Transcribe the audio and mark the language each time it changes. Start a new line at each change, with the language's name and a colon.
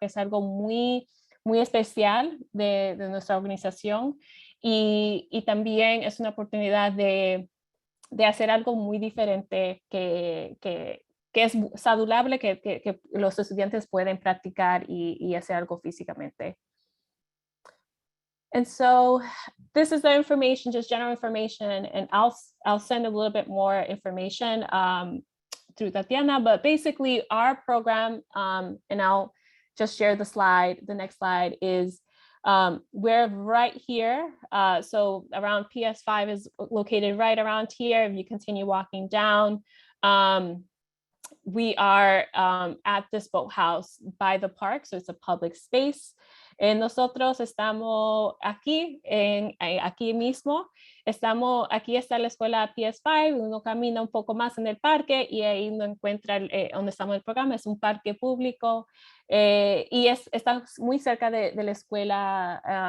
Spanish: Es algo muy, muy especial de nuestra organización, y también es una oportunidad de hacer algo muy diferente que es saludable, que los estudiantes pueden practicar y hacer algo físicamente.
English: And so this is the information, just general information, and I'll send a little bit more information through Tatiana, but basically our program, and I'll just share the next slide is we're right here. So around PS5 is located right around here. If you continue walking down, we are at this boathouse by the park, so it's a public space.
Spanish: Nosotros estamos aquí mismo. Aquí está la escuela PS5, uno camina un poco más en el parque y ahí uno encuentra donde estamos en el programa. Es un parque público y está muy cerca de la escuela.